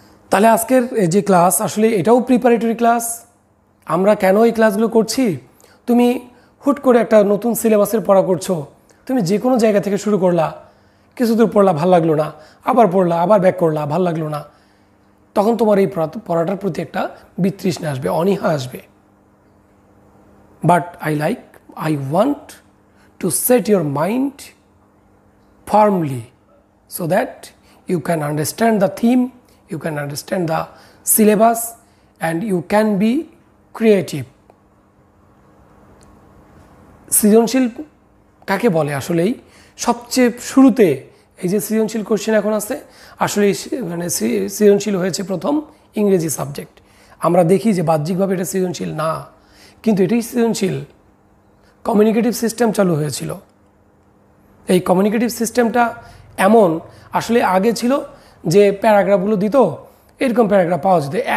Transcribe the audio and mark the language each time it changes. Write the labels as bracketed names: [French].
[Bangla] তাহলে আজকের যে ক্লাস, আসলে এটাও প্রিপারেটরি ক্লাস। আমরা কেন এই ক্লাসগুলো করছি? তুমি হুট করে একটা নতুন সিলেবাসের পড়া করছো, তুমি যে কোনো জায়গা থেকে শুরু করলা, কিছু দূর পড়লা, ভাল লাগলো না, আবার পড়লা, আবার ব্যাক করলা, ভাল লাগলো না, তখন তোমার এই পড়াটার প্রতি একটা বিতৃষ্ণা আসবে, অনীহা আসবে। [English] But I want to set your mind firmly so that you can understand the theme, you can understand the syllabus, and you can be creative. [Bangla] সৃজনশীল কাকে বলে? আসলেই সবচেয়ে শুরুতে এই যে সৃজনশীল কোশ্চেন এখন আছে, আসলে সৃজনশীল হয়েছে প্রথম ইংরেজি সাবজেক্ট। আমরা দেখি যে বাহ্যিকভাবে এটা সৃজনশীল না, কিন্তু এটাই সৃজনশীল। কমিউনিকেটিভ সিস্টেম চালু হয়েছিল। এই কমিউনিকেটিভ সিস্টেমটা এমন, আসলে আগে ছিল যে প্যারাগ্রাফগুলো দিত, এরকম প্যারাগ্রাফ পাওয়া যেত।